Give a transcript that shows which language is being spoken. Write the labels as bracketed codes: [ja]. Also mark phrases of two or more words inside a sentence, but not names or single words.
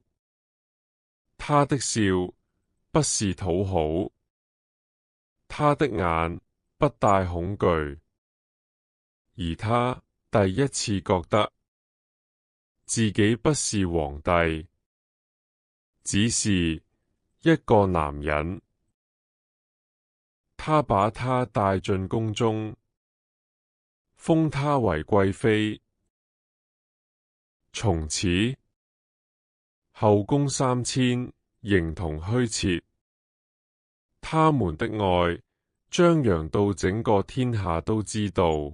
[zh] 她的笑不是討好，她的眼不帶恐懼，而她第一次覺得自己不是皇帝，只是一個男人。他把她帶進宮中，封她為貴妃。從此，後宮3000形同虛設。他們的愛張揚到整個天下都知道。